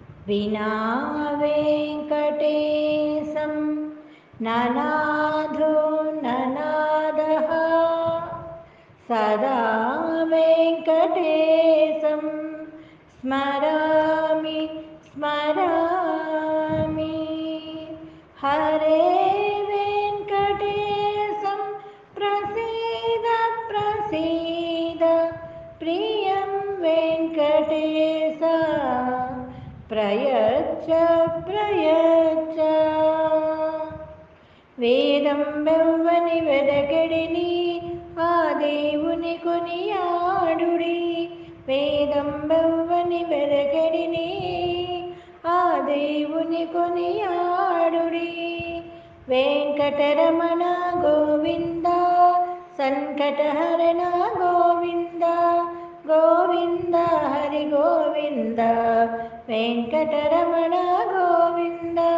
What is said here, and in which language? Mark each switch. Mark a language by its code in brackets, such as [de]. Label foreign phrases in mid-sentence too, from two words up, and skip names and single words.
[sa] विना वेङ्कटेशं ननाथो ननादः सदा वेङ्कटेशं स्मरामि स्मरामि हरे वेङ्कटेशं प्रसीद प्रसीद प्रियं वेङ्कटेश प्रयच्छ प्रयच्छ [te] వేదం వెవ్వని వెదకెడిని ఆ దేవుని కొనియాడుడి వేదం వెవ్వని వెదకెడిని ఆ దేవుని కొనియాడుడి వెంకటరమణ గోవింద సంకటహరణ గోవింద గోవింద హరి గోవింద వెంకటరమణ గోవింద